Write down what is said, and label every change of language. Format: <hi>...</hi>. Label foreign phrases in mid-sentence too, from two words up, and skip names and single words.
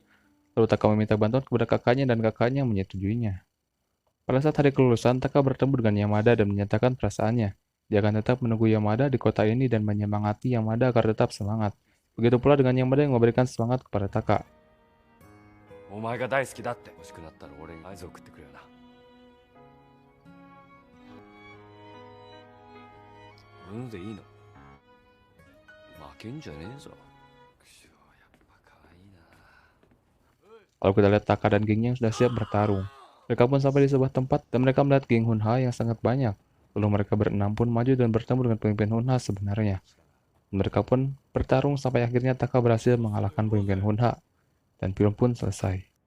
<id>Lalu Taka meminta bantuan kepada kakaknya dan kakaknya menyetujuinya. Pada saat hari kelulusan, Taka bertemu dengan Yamada dan menyatakan perasaannya. Dia akan tetap menunggu Yamada di kota ini dan menyemangati Yamada agar tetap semangat. Begitu pula dengan Yamada yang memberikan semangat kepada Taka.</id> <ja>お前が大好きだって欲しくなったら俺に合図を送ってくれよな。俺のでいいの？負けんじゃねえぞ。くしょやっぱ可愛いな。</ja> <id>Kalau kita lihat Taka dan gengnya yang sudah siap bertarung. Mereka pun sampai di sebuah tempat dan mereka melihat geng Hunha yang sangat banyak. Lalu mereka berenam pun maju dan bertemu dengan pemimpin Hunha sebenarnya. Mereka pun bertarung sampai akhirnya Taka berhasil mengalahkan pemimpin Hunha. Dan film pun selesai.</id>